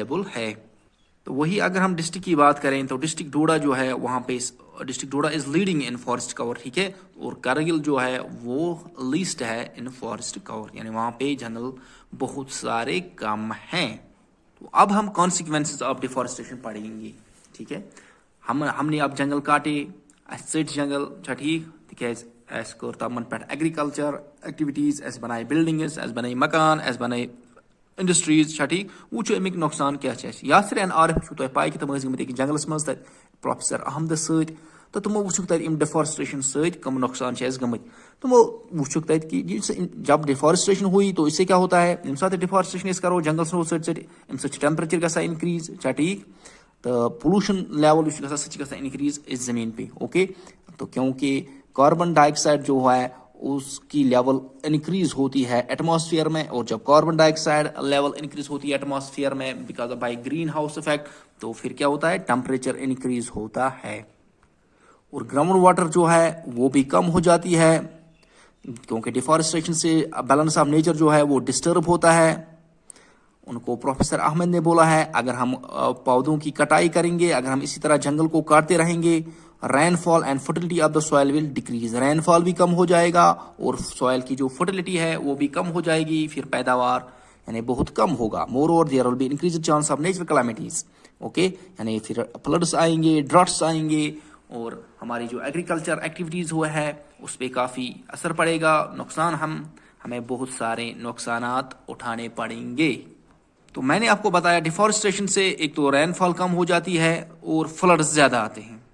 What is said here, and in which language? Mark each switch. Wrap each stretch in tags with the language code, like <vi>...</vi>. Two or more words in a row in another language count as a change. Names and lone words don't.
<ur>تو وہی اگر ہم ڈسٹرکٹ کی بات کریں تو ڈسٹرکٹ ڈوڈا جو ہے وہاں پہ ڈسٹرکٹ ڈوڈا</ur> <en>is leading in forest cover,</en> <ur>ٹھیک ہے, اور کرگل جو ہے وہ لیسٹ ہے</ur> <en>in forest cover,</en> <ur>یعنی وہاں پہ جنگل بہت سارے کم ہیں. تو اب ہم</ur> <en>consequences of deforestation</en> <ur>پڑھیں گے, ٹھیک ہے. ہم نے اب جنگل کاٹے,</ur> <ks>اسہِ ژٔٹۍ جنگل, چھا ٹھیک, تِکیازِ اَسہِ کٔر تِمن پٮ۪ٹھ</ks> <en>agriculture activities,</en> <ks>اَسہِ بنایہِ بلڈنگز, اَسہِ بنایہِ مکان, اَسہِ بنایہِ انڈسٹریز, چھا ٹھیک. وٕچھو اَمِکۍ نۄقصان کیاہ چھِ اَسہِ. یاسر این عارف چھُو تۄہہِ پاے کہِ تِم ٲسۍ گٔمٕتۍ أکِس جنگلس منٛز تَتہِ پروفیسر احمدس سۭتۍ, تہٕ تِمو وٕچھُکھ تَتہِ اَمہِ ڈِفارسٹریشن سۭتۍ کٕم نۄقصان چھِ اَسہِ گٔمٕتۍ. تِمو وٕچھُکھ تَتہِ</ks> <ur>کہ جب ڈیفارسٹریشن ہوئی تو اس سے کیا ہوتا ہے,</ur> <ks>ییٚمہِ ساتہٕ ڈیفارسٹریشن أسۍ کرو جنگل ژھٕنو ژٔٹۍ ژٔٹۍ, اَمہِ سۭتۍ چھُ ٹیمپریچر گژھان انکریز, چھا ٹھیک, تو</ks> <en>pollution level</en> <ks>یُس چھُ گژھان سُہ چھُ گژھان انکریز</ks> <ur>اس زمین پہ. اوکے, تو کیونکہ</ur> <en>carbon dioxide</en> <ur>جو ہے اس کی لیول انکریز ہوتی ہے ایٹماسفیئر میں, اور جب</ur> <en>carbon dioxide level increase</en> <ur>ہوتی ہے ایٹماسفیئر میں</ur> <en>because of by greenhouse effect,</en> <ur>تو پھر کیا ہوتا ہے, ٹیمپریچر انکریز ہوتا ہے, اور</ur> <en>ground water</en> <ur>جو ہے وہ بھی کم ہو جاتی ہے, کیونکہ ڈیفارسٹریشن سے</ur> <en>balance of nature</en> <ur>جو ہے وہ ڈسٹرب ہوتا ہے. ان کو پروفیسر احمد نے بولا ہے اگر ہم پودوں کی کٹائی کریں گے, اگر ہم اسی طرح جنگل کو کاٹتے رہیں گے,</ur> <en>rain fall and fertility of the soil will decrease, rain fall</en> <ur>بھی کم ہو جائے گا اور سوائل کی جو فرٹیلٹی ہے وہ بھی کم ہو جائے گی, پھر پیداوار یعنی بہت کم ہوگا.</ur> <en>moreover there will be increase chance of natural calamities.</en> <ur>اوکے, یعنی پھر فلڈس آئیں گے, ڈراٹس آئیں گے, اور ہماری جو</ur> <en>agriculture activities</en> <ur>ہوا ہے اس پہ کافی اثر پڑے گا, نقصان ہمیں بہت سارے نقصانات اٹھانے پڑیں گے. تو میں نے آپ کو بتایا ڈیفارسٹریشن سے ایک تو</ur> <en>rain fall</en> <ur>کم ہو جاتی ہے اور فلڈز زیادہ آتے ہیں.</ur>